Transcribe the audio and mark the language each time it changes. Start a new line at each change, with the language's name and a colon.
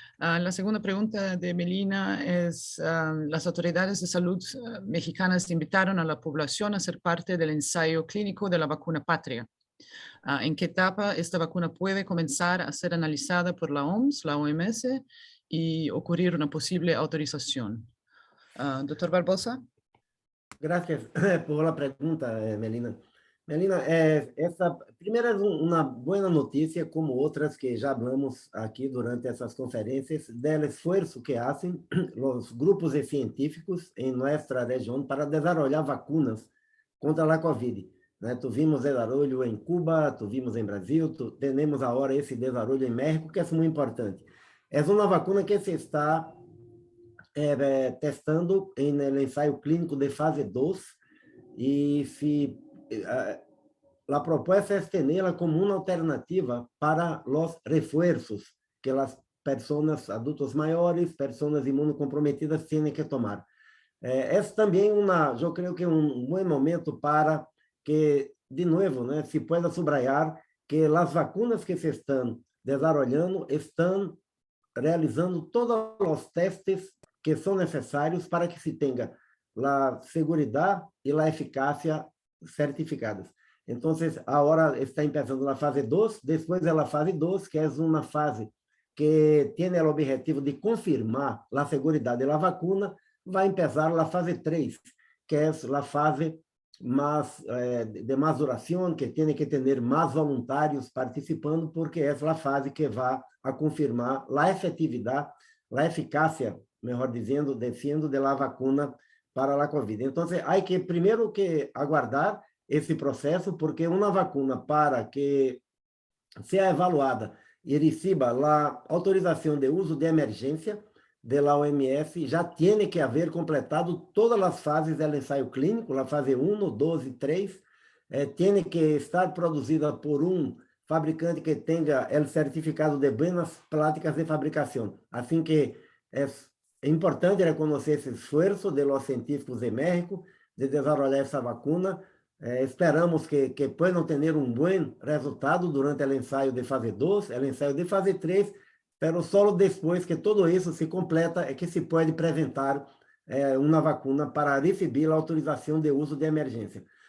Spanish: La segunda pregunta de Melina es, las autoridades de salud mexicanas invitaron a la población a ser parte del ensayo clínico de la vacuna Patria. ¿En qué etapa esta vacuna puede comenzar a ser analizada por la OMS, la OMS, y ocurrir una posible autorización? Doctor Barbosa. Gracias por la pregunta, Melina.
Portuguese: Melina, essa primeira é uma boa notícia, como outras que já hablamos aqui durante essas conferências, do esforço que fazem os grupos de científicos em nossa região para desenvolver vacunas contra a Covid. Tuvimos desarrollo em Cuba, tuvimos em Brasil, temos agora esse desarrollo em México, que é muito importante. É uma vacuna que se está testando
Spanish: en el ensayo clínico de fase 2 y si la propuesta es tenerla como una alternativa para los refuerzos que las personas, adultos mayores, personas inmunocomprometidas tienen que tomar. Es también yo creo que un buen momento para que, de nuevo, se pueda subrayar que las vacunas que se están desarrollando están realizando todos los testes
Portuguese: que são necessários para que se tenha a segurança e a eficácia certificadas. Então, agora está começando a fase 2, depois da fase 2, que é uma fase que tem o objetivo de confirmar a segurança da vacuna, vai começar a fase 3, que é a fase de mais duração, que tem que ter mais voluntários participando, porque é a fase que vai a confirmar a efetividade, a eficácia,
Spanish: mejor diciendo de la vacuna para la COVID. Entonces, hay que primero que aguardar ese proceso, porque una vacuna para que sea evaluada y reciba la autorización de uso de emergencia de la OMS, ya tiene que haber completado todas las fases del ensayo clínico, la fase 1, 2 y 3, tiene que estar producida por un fabricante que tenga el certificado de buenas prácticas de fabricación. Así que es importante
Portuguese: reconhecer esse esforço
Spanish: de los científicos de México
Portuguese: de desenvolver essa vacuna. Esperamos que possam ter bom resultado durante o ensaio de fase 2, o ensaio de fase 3, mas só depois que todo isso se completa é que se pode apresentar uma vacuna para receber a autorização de uso de emergência.